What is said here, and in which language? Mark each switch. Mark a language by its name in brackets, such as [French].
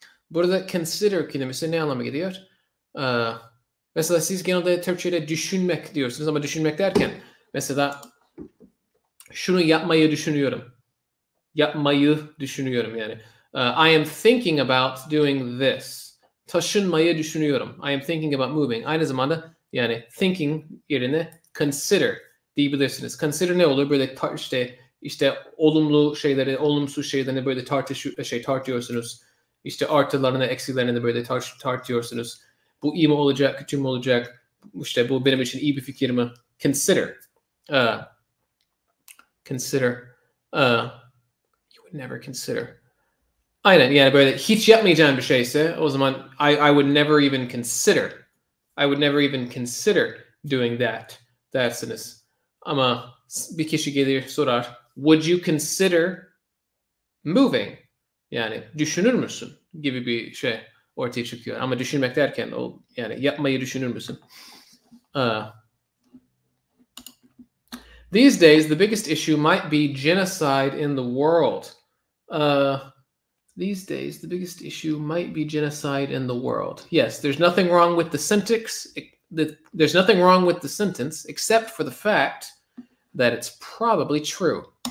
[Turkish] Burada consider kelimesi ne anlama geliyor? Mesela siz genelde Türkçe'de düşünmek diyorsunuz ama düşünmek derken mesela şunu yapmayı düşünüyorum. Yapmayı düşünüyorum yani. [English] I am thinking about doing this. [Turkish] Taşınmayı düşünüyorum. [English] I am thinking about moving. [Turkish] Aynı zamanda yani thinking yerine consider diyebilirsiniz. Consider ne olur? Böyle işte olumlu şeyleri, olumsuz şeylerini böyle tartıyorsunuz. İşte artılarını, eksilerini de böyle tartıyorsunuz. Bu iyi mi olacak, kötü mü olacak? İşte bu benim için iyi bir fikir mi? [English] Consider. Consider. You would never consider. [Turkish] Aynen yani böyle hiç yapmayacağım bir şeyse o zaman [English] I would never even consider. I would never even consider doing that [Turkish] dersiniz. Ama bir kişi gelir sorar, [English] would you consider moving? [Turkish] Yani düşünür müsün gibi bir şey ortaya çıkıyor. Ama düşünmek derken yani yapmayı düşünür müsün? [English] These days, the biggest issue might be genocide in the world. These days, the biggest issue might be genocide in the world. Yes, there's nothing wrong with the sentence. There's nothing wrong with the sentence except for the fact that it's probably true.